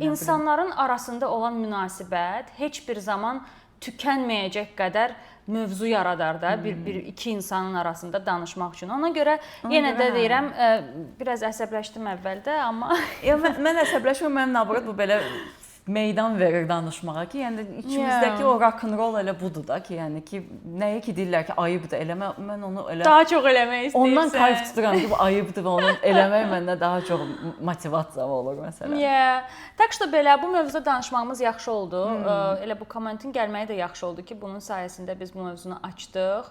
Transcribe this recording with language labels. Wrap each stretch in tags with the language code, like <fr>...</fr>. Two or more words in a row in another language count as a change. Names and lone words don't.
<az>İnsanların arasında olan münasibət heç bir zaman tükənməyəcək qədər mövzu yaradar da iki insanın arasında danışmaq üçün. Ona görə yenə də deyirəm, biraz əsəbləşdim əvvəldə, amma mən əsəbləşmirəm, mənim nabarat bu belə meydan verir danışmağa ki, yəni ikimizdəki o rock-and-roll elə budur da ki, yəni ki, nəyə ki deyirlər ki, ayıbdır eləmə, mən onu elə daha çox eləmək istəyirsən. Ondan kayf tuturam ki, bu ayıbdır və onu eləmək məndə daha çox motivasiya olur məsələn.</az> <ru>Так что</ru> <az>belə bu mövzuda danışmağımız yaxşı oldu. Elə bu kommentin gəlməyi də yaxşı oldu ki, bunun sayəsində biz bu mövzunu açdıq.</az>